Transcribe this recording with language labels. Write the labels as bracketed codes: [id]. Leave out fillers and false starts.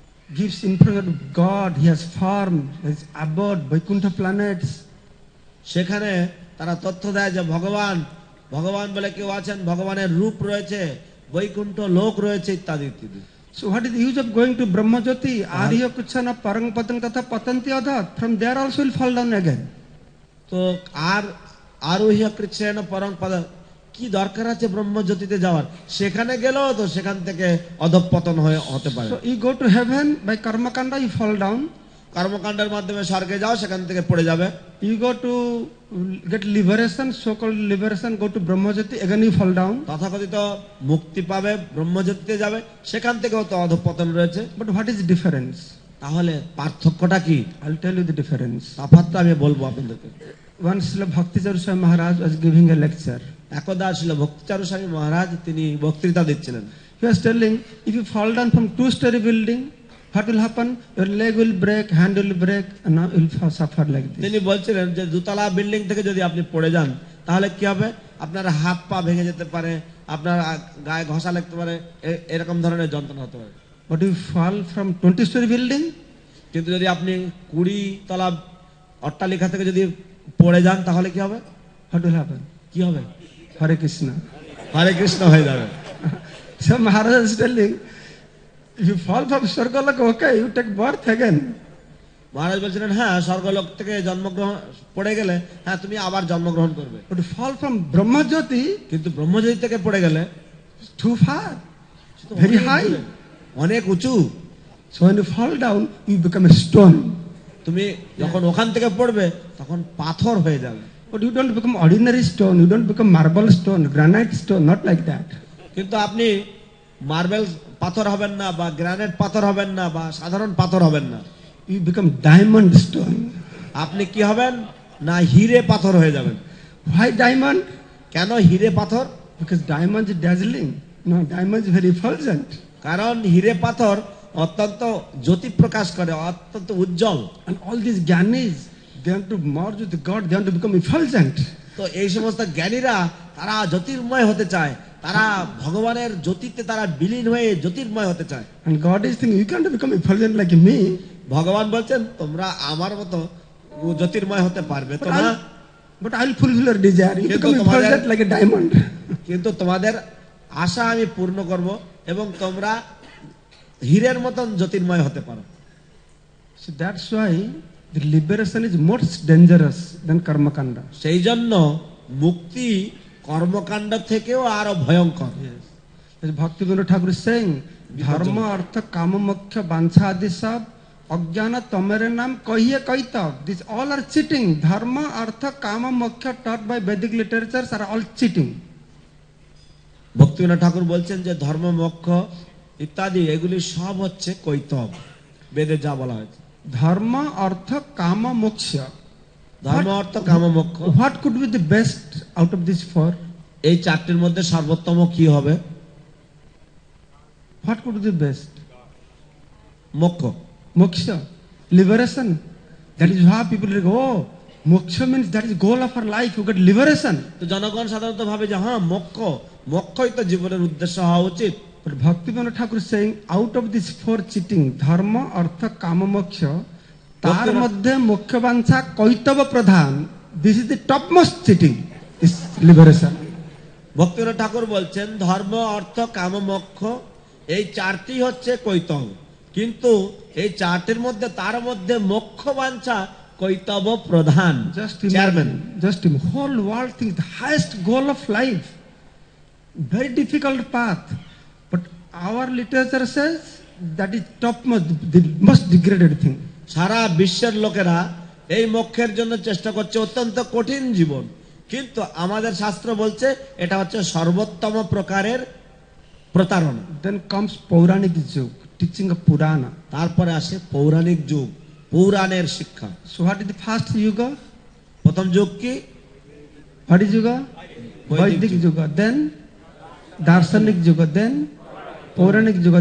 [en] Gives information of God, He has formed, His abode, Vaikuntha planets. [bn] সেখানে তারা তথ্য দেয় যে ভগবান বলে কেউ আছেন ভগবানের রূপ রয়েছে বৈকুণ্ঠ লোক রয়েছে ইত্যাদি ইত্যাদি [en] So what is the use of going to Brahmajyoti, Arya Kuchana, Parang Patang Tatha Patanti Adhat? From there also will fall down again. [bn] তো আর আরোহ্য কৃষ্ণ পরম পদ কি দরকার আছে ব্রহ্মজ্যোতিতে যাওয়ার সেখানে গেলেও তো সেখান থেকে অধঃপতন হতে পারে [en] So you go to heaven by Karmakanda, you fall down. [bn] কর্মকাণ্ডের মাধ্যমে স্বর্গে যাও সেখান থেকে পড়ে যাবে [en] You go to get liberation, so-called liberation, go to Brahmajyoti, again you fall down. [bn] তথাকথিত মুক্তি পাবে ব্রহ্মজ্যোতিতে যাবে সেখান থেকেও তো অধঃপতন রয়েছে [en] But what is the difference? [bn] তাহলে পার্থক্যটা কি [en] I'll tell you the difference. [bn] তফাৎটা আমি বলবো আপনাদেরকে [en] Once Srila Bhakticharu Swami Maharaj was giving a lecture. [bn] একদা ছিল ভক্তিচারু স্বামী মহারাজ তিনি বক্তৃতা দিচ্ছিলেন [en] He was telling, if you fall down from 2-story building, what will happen? Your leg will break, hand will break, and now you will suffer like this. [bn] তিনি বলছিলেন যে দুতলা বিল্ডিং থেকে যদি আপনি পড়ে যান তাহলে কি হবে আপনার হাত পা ভেঙে যেতে পারে আপনার গায়ে ঘষা লাগতে পারে এরকম ধরনের যন্ত্রণা হতে পারে [en] But if you fall from 20-story building, [bn] কিন্তু যদি আপনি 20 তলা অট্টালিকা থেকে যদি পড়ে যান তাহলে কি হবে [en] what will happen? [bn] কি হবে [en] Hare Krishna. [bn] হরে কৃষ্ণ হয়ে যাবে [en] So Maharaj is telling, if you fall from Swargalok, okay, you take birth again. [bn] মহারাজ বলছিলেন হ্যাঁ স্বর্গলোক থেকে জন্মগ্রহণ পড়ে গেলে হ্যাঁ তুমি আবার জন্মগ্রহণ করবে [en] But to fall from Brahmajyoti, [bn] কিন্তু ব্রহ্মজ্যোতি থেকে পড়ে গেলে [en] it's too far, [bn] সে তো [en] very [bn] অনেক [en] high. [bn] দূরে, অনেক উঁচু [en] So when you fall down, you become a stone. [bn] তুমি যখন ওখান থেকে পড়বে তখন পাথর হয়ে যাবে [en] But you don't become ordinary stone, you don't become marble stone, granite stone, not like that. [bn] কিন্তু আপনি মার্বেল পাথর হবেন না বা গ্রানাইট পাথর হবেন না বা সাধারণ পাথর হবেন না [en] You become diamond stone. [bn] আপনি কি হবেন না হিরে পাথর হয়ে যাবেন [en] Why diamond? [bn] কেন হিরে পাথর [en] Because diamond is dazzling. No, diamond is very effulgent. [bn] কারণ হিরে পাথর অত্যন্ত জ্যোতি প্রকাশ করে অত্যন্ত উজ্জ্বল [en] And all these Gyanis, they want to merge with God, they want to become effulgent. [bn] তো এই সমস্ত জ্ঞানীরা তারা জ্যোতির্ময় হতে চায় তারা ভগবানের জ্যোতিতে তারা বিলীন হয়ে জ্যোতির্ময় হতে চায় [en] And God is thinking, you can't become effulgent like me. [bn] ভগবান বলছেন তোমরা আমার মতো জ্যোতির্ময় হতে পারবে তো না [en] But I'll fulfill your desire. You [bn] কিন্তু [en] become [bn] তোমাদের- [en] effulgent like a diamond. [bn] কিন্তু তোমাদের আশা আমি পূর্ণ করব এবং তোমরা হীরের মতন জ্যোতির্ময় হতে পারো [en] So that's why the liberation is most dangerous than karma kanda. [bn] সেই জন্য মুক্তি কর্মকাণ্ড থেকেও আরো ভয়ঙ্কর। [en] Yes. As Bhakti Vinod Thakur is saying, dharma, artha, kama, moksha, [bn] vansha, adi sab, ajnana, tamere naam, kahiye kaitav. [en] These all are cheating. Dharma, artha, kama, moksha taught by Vedic literatures are all cheating. [bn] Bhaktivinod ঠাকুর বলছেন যে ধর্ম, মোক্ষ ইত্যাদি এগুলি সব হচ্ছে কৈতব, বেদে যা বলা হয়েছে। [en] Dharma, artha, kama, moksha. [bn] ধর্ম, অর্থ, কাম, মোক্ষ, [en] What could be the best out of these four? [bn] এই চারটির মধ্যে সর্বোত্তম কি হবে? [en] What could be the best? [bn] মোক্ষ। [en] Moksha, liberation. That is how people like, oh, moksha means that is goal of our life. You get liberation. [bn] তো জনগণ সাধারণত ভাবে যে হ্যাঁ মোক্ষ, মোক্ষই তো জীবনের উদ্দেশ্য হওয়া উচিত। [en] But Bhakti Vinod Thakur is saying, out of these four cheating, dharma, artha, kama, moksha, [bn] তার মধ্যে মুখ্য বাঞ্ছা কৈতব প্রধান. [en] This is the topmost cheating, is liberation. [bn] Bhaktivinod ঠাকুর বলছেন ধর্ম, অর্থ, কাম, মোক্ষ এই চারটি হচ্ছে কৈতব, কিন্তু এই চারটির মধ্যে তার মধ্যে মোক্ষ বাঞ্ছা কৈতব প্রধান। [en] Just [bn] chairman. [en] imagine, just imagine, whole world thinks the highest goal of life, very difficult path, but our literature says that is topmost, the most degraded thing. [bn] সারা বিশ্বের লোকেরা এই মোক্ষের জন্য চেষ্টা করছে, অত্যন্ত কঠিন জীবন, কিন্তু আমাদের শাস্ত্র বলছে এটা হচ্ছে সর্বোত্তম প্রকারের প্রতারণা। [en] Then comes Pauranic Yug, teaching of Purana. [bn] তারপরে আসে পৌরাণিক যুগ, পৌরাণের শিক্ষা। [en] So what is the first yuga? [bn] প্রথম যুগ কি? [en] What is yuga? Vedic Vedic yuga. Then Darshanik yuga. Then Pauranic yuga.